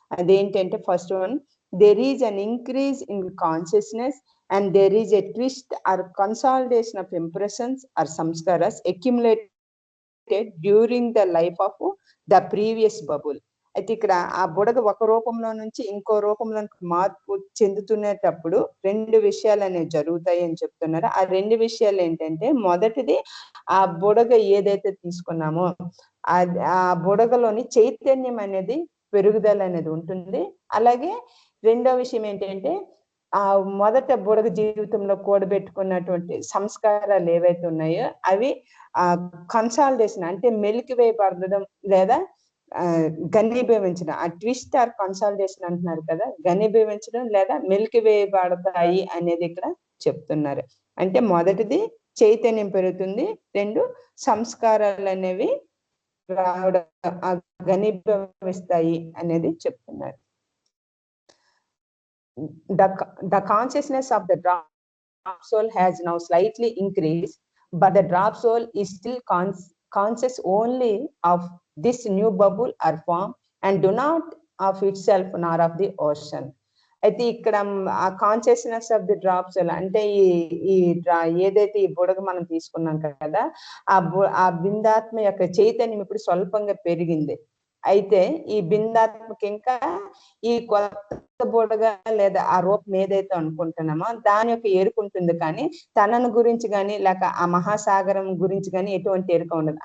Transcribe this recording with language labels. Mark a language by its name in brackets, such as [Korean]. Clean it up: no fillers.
[English] అదేంటంటే, first one, there is an increase in consciousness and there is a twist or consolidation of impressions or samskaras accumulated during the life of the previous bubble. [Telugu] అయితే ఇక్కడ ఆ బుడగ ఒక రూపంలో నుంచి ఇంకో రూపంలోకి మార్పు చెందుతునేటప్పుడు రెండు విషయాలు అనేవి జరుగుతాయి అని చెప్తున్నారు. ఆ రెండు విషయాలు ఏంటంటే, మొదటిది ఆ బుడగ ఏదైతే తీసుకున్నామో ఆ బుడగలోని చైతన్యం అనేది పెరుగుదల అనేది ఉంటుంది. అలాగే రెండో విషయం ఏంటంటే, ఆ మొదట బుడగ జీవితంలో కూడబెట్టుకున్నటువంటి సంస్కారాలు ఏవైతే ఉన్నాయో అవి కన్సాలిడేషన్ అంటే మెలికి వేయబడడం లేదా ఘనీభవించడం, ఆ [English] twist or consolidation [Telugu] అంటున్నారు కదా, ఘనీభవించడం లేదా మెలికి వేయబడతాయి అనేది ఇక్కడ చెప్తున్నారు. అంటే మొదటిది చైతన్యం పెరుగుతుంది, 2 సంస్కారాలు అనేవి రావడం ఘనీభవిస్తాయి అనేది చెప్తున్నారు. [English] The consciousness of the drop soul has now slightly increased, but the drop soul is still conscious only of this new bubble or form and do not of itself nor of the ocean. [Telugu] అయితే ఇక్కడ ఆ [English] consciousness of the drop soul [Telugu] అంటే ఏదైతే ఈ బుడగ మనం తీసుకున్నాం కదా, ఆ బిందాత్మ యొక్క చైతన్యం ఇప్పుడు స్వల్పంగా పెరిగింది. అయితే ఈ బిందాత్మకి ఇంకా ఈ కొత్త బుడగ లేదా ఆ రూపం ఏదైతే అనుకుంటున్నామో దాని యొక్క ఎరుక ఉంటుంది, కానీ తనను గురించి కానీ లేక ఆ మహాసాగరం గురించి కానీ ఎటువంటి ఎరుక ఉండదు.